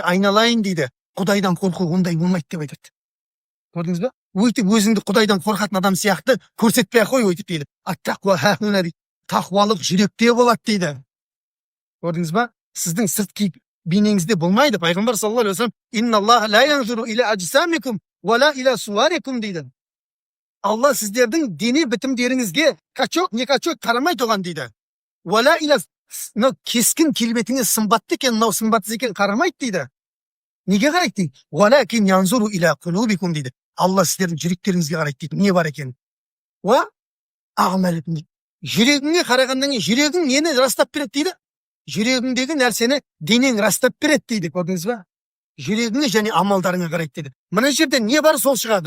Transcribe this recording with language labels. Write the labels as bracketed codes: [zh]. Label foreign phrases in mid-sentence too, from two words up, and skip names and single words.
[kk] Айналайын дейді. Құдайдан қорқу ондай болмайды деп айтады. Көрдіңіз ба? Өйтіп өзіңді Құдайдан қорқатын адам сияқты көрсетпей ақ қой өйтіп дейді. [ar] التقوى هاهنا [kk] дейді. Тақуалық жүректе болады дейді. Көрдіңіз ба? Сіздің сыртқы бейнеңізде болмайды. [ar] Пайғамбар صلى الله عليه وسلم إن الله لا ينظر إلى أجسامكم ولا إلى صوركم дейді. [kk] Алла сіздердің дене бітімдеріңізге [ru] качок не качок [kk] қарамайды оған дейді. [ar] ولا إلى [kk] кескін келбетіңіз сымбатты екен, мынау сымбатсыз екен қарамайды дейді. Неге қарайды дейді? [ar] ولكن ينظر إلى قلوبكم дейді. [kk] Алла сіздердің жүректеріңізге қарайды дейді. Не бар екен? [ar] وأعمالكم [kk] дейді. Жүрегіңе қарағаннан кейін жүрегің нені растап береді дейді? Жүрегіңдегі нәрсені денең растап береді дейді. Көрдіңіз ба? Жүрегіңе және амалдарыңа қарайды дейді. Мына жерде не бар, сол шығады.